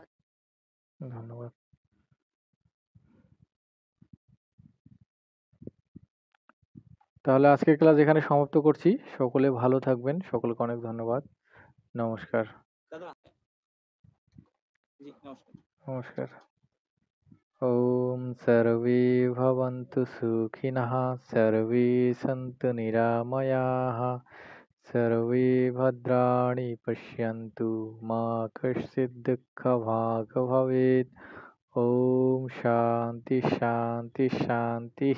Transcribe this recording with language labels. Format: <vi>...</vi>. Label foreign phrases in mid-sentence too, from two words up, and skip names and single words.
<bn>ধন্যবাদ। তাহলে আজকের ক্লাস এখানে সমাপ্ত করছি। সকলে ভালো থাকবেন, সকলকে অনেক ধন্যবাদ। নমস্কার। দাদা, জি নমস্কার। নমস্কার।</bn> <sa>ওম सर्वे भवन्तु सुखिनः, सर्वे सन्तु निरामयाः, सर्वे भद्राणि पश्यन्तु, मा कश्चित् दुःखभाग् भवेत्। ओम शांति शांति शांतिः।</sa>